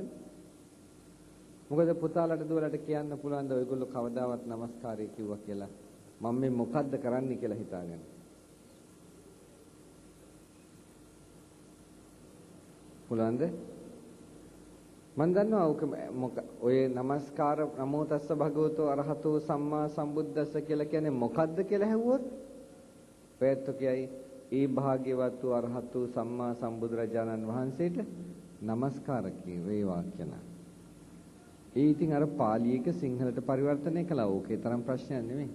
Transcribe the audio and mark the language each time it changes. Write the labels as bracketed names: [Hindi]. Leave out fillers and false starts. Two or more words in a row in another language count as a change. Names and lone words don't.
[Sinhala] මොකද පුතාලට දුවලට කියන්න පුළුවන් ද ඔයගොල්ලෝ කවදාවත් নমස්කාරය කිව්වා කියලා? මම මේ මොකද්ද කරන්න කියලා හිතාගෙන? පුළුවන්ද? මම දන්නවා ඔය নমස්කාර [Pali] නමෝ තස්ස භගවතෝ අරහතෝ සම්මා සම්බුද්දස්ස [Sinhala] කියලා කියන්නේ මොකද්ද කියලා ඇහුවොත් ඔයත් කියයි ඒ භාග්‍යවත් වූ අරහත් වූ සම්මා සම්බුදුරජාණන් වහන්සේට নমස්කාර වේවා කියලා. ඒ ඉතින් අර පාලියක සිංහලට පරිවර්තනය කළා. ඕකේ තරම් ප්‍රශ්නයක් නෙමෙයි.